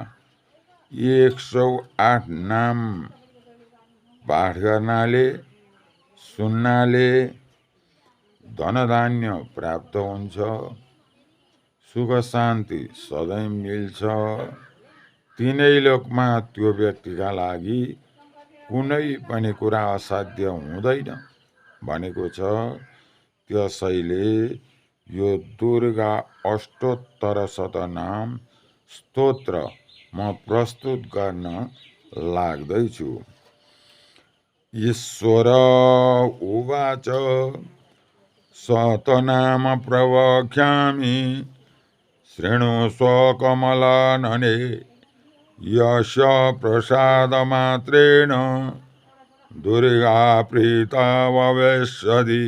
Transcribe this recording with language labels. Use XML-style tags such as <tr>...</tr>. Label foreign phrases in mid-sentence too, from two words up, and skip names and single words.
<ne>108 नाम पाठ गर्नाले सुन्नाले धनधान्य प्राप्त हुन्छ, सुख शान्ति सधैँ मिल्छ, तीनै लोकमा त्यो व्यक्तिका लागि कुनै पनि कुरा असाध्य हुँदैन भनेको छ। त्यसैले यो दुर्गा अष्टोत्तर शतनाम स्तोत्र म प्रस्तुत गर्न लाग्दैछु।</ne> <sa>ईश्वर उवाच शतनाम प्रवक्ष्यामि शृणुष्व कमलानने यस्य प्रसादमात्रेण दुर्गा प्रीता भविष्यति।</sa>